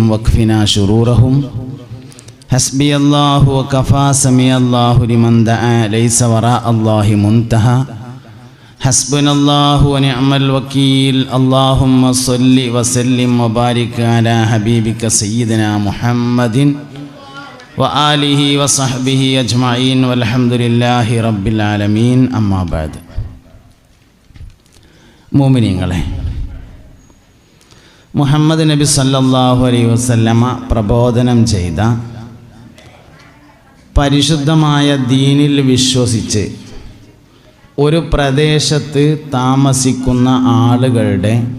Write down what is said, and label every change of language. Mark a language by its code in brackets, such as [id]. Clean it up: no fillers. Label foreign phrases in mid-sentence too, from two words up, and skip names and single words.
[ar] واكفنا شرورهم حسبي الله وكفى سمي الله لمن دعا ليس وراء الله منتهى حسبنا الله ونعم الوكيل اللهم صل وسلم وبارك على حبيبك سيدنا محمد وآله وصحبه أجمعين والحمد لله رب العالمين أما بعد [ml] മുഅ്മിനീങ്ങളെ, മുഹമ്മദ് നബി [ar] صلى الله عليه وسلم [ml] പ്രബോധനം ചെയ്ത പരിശുദ്ധമായ ദീനിൽ വിശ്വസിച്ച് ഒരു പ്രദേശത്ത് താമസിക്കുന്ന ആളുകളുടെ